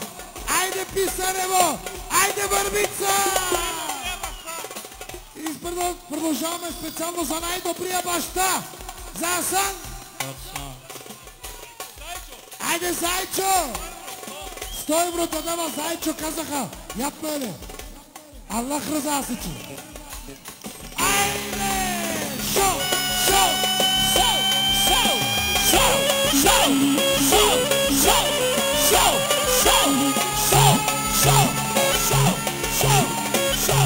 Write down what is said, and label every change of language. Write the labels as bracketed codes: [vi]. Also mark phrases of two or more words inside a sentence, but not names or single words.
[bg] Айде, Писарево! Айде, Върбица! И продължаваме специално за най-добрия баща. За Асан. Айде, Зайчо! 100 евро да дава Зайчо, казаха. Ядно е ли? [tr] Allah rızası için. Ayne! Şov! Şov! Şov! Şov! Şov! Şov! Şov! Şov! Şov! Şov! Şov! Şov! Şov! Şov! Şov!